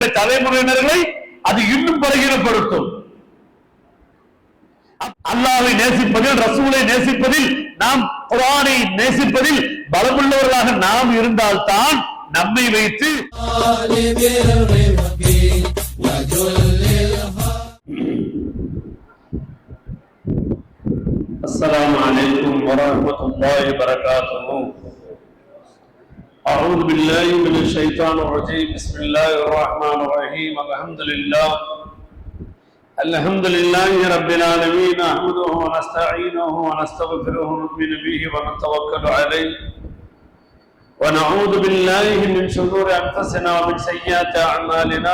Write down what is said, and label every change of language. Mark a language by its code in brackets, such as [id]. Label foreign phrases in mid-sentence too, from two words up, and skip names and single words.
[ta] தலைமுறையினர்களை அது இன்னும் பலகீனப்படுத்தும். அல்லாஹ்வை நேசிப்பதில், ரசூலை நேசிப்பதில், நாம் குர்ஆனை நேசிப்பதில் பலமுள்ளவர்களாக நாம் இருந்தால்தான் நம்மை வைத்து [ar] السلام عليكم ورحمة الله وبركاته. أعوذ بالله من الشيطان الرجيم. بسم الله الرحمن الرحيم. الحمد لله رب العالمين. نحمده ونستعينه ونستغفره ونؤمن به ونتوكل عليه ونعوذ بالله من شرور أنفسنا ومن سيئات أعمالنا.